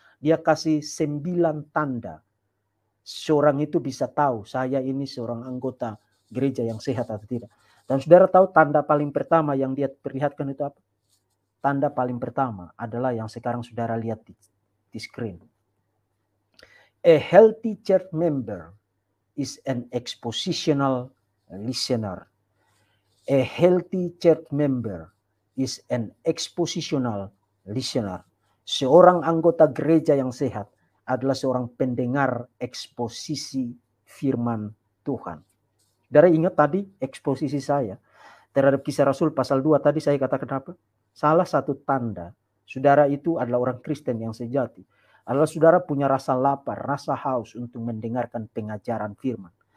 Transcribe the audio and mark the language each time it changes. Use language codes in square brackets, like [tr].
[id] Dia kasih 9 tanda. Seorang itu bisa tahu saya ini seorang anggota gereja yang sehat atau tidak. Dan saudara tahu tanda paling pertama yang dia perlihatkan itu apa? Tanda paling pertama adalah yang sekarang saudara lihat di screen. [en] A healthy church member is an expositional listener. A healthy church member is an expositional listener. [id] Seorang anggota gereja yang sehat adalah seorang pendengar eksposisi firman Tuhan. Saudara ingat tadi eksposisi saya terhadap Kisah Rasul pasal 2 tadi saya katakan apa? Salah satu tanda saudara itu adalah orang Kristen yang sejati adalah saudara punya rasa lapar, rasa haus untuk mendengarkan pengajaran firman.